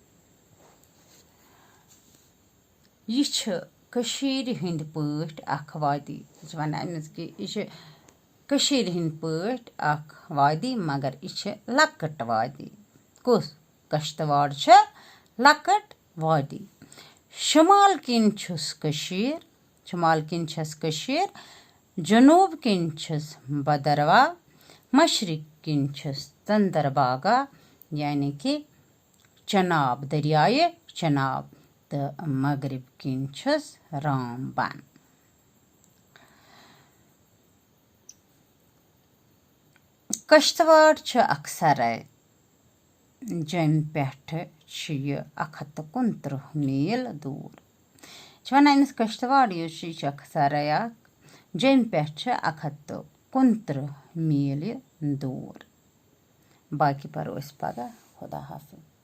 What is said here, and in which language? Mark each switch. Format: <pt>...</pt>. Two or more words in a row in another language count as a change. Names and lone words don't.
<ks>यह कशीर हिंद पट अख वादी वन अमिस कि यह कशीर हिंद पट अख वादी मगर यह लकट वादी। कुस कश्तवाड़ लकट वादी। शुमाल किन छुस कशीर, शुमाल किन छस कशीर, जनूब किन छस बदरवा, मशरिक किन छस चंदरबागा यानी कि चनाब दरियाए चनाब तो मगरिब किन छस रामबन। कश्तवाड़ अक्सर जम पे 159 मील दूर वन अमिस कश्तवाड़ यह अक्सर जम पे 159 मील दूर। बाकी पर पगह</ks> <ur>خدا حافظ.</ur>